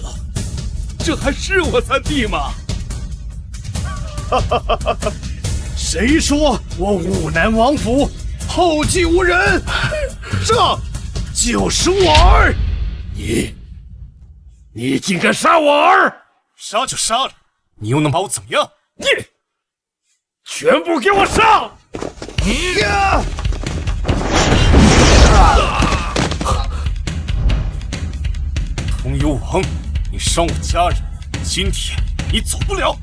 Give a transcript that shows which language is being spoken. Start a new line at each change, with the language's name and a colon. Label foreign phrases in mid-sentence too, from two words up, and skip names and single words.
Chinese: 這還是我三弟嗎？誰說我武南王府後繼無人？這就是我兒！你竟敢殺我兒！殺就殺了，你又能把我怎麼樣？你全部給我上！通幽王，你伤我家人，今天你走不了。